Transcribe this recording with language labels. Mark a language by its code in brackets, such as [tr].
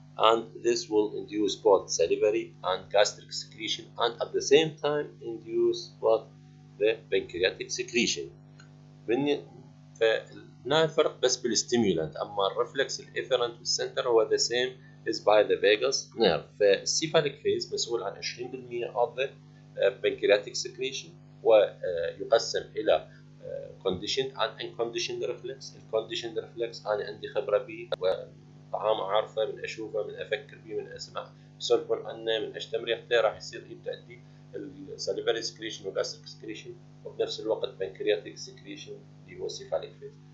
[en] and this will induce both salivary and gastric secretion and at the same time induce what the pancreatic secretion. [ar] فهنا الفرق بس بالستيمولانت، اما الريفلكس الافيرنت والسنتر هو [en] the same is by the vagus nerve. [ar] فالسيفاليك فيز مسؤول عن [en] 20% of the pancreatic secretion، [ar] ويقسم الى [en] conditioned and unconditioned reflex. [ar] الconditioned reflex انا عندي خبره به وطعام اعرفه من اشوفه من افكر به من اسمع يسولفون عنه من اشتم ريحته، راح يصير يبدا عندي الساليفري سكريشن والجاستريك سكريشن، وبنفس الوقت بنكرياتيك سكريشن اللي هو السيفاليك فيز.